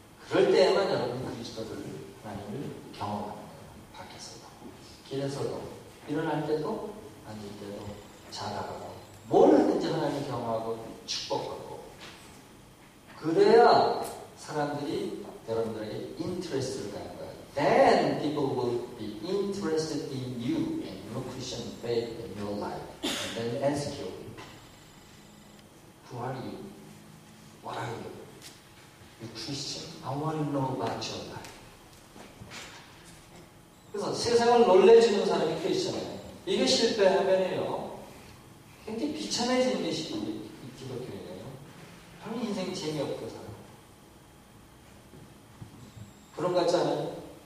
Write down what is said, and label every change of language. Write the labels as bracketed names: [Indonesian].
[Korean] 그럴 때에만 여러분 그리스도를 하나님을 경험하는 거예요. 밖에서도, 길에서도, 일어날 때도, 앉을 때도, 자라가고, 뭘 하든지 하나님을 경험하고 축복하고. 그래야 사람들이 여러분들에게 인트레스트를 갖는 거예요. [English] Then people will be interested in you and your Christian faith in your life. And then ask you, who are you? What are you? You're Christian. I want to know about your life. [Korean] 그래서 세상을 놀래주는 사람이 크리스천이에요. 이게 실패하면요, 굉장히 비참해지는 게 기독교예요. 별로 인생이 재미없고 살아요. 그런 것 같지 않아요?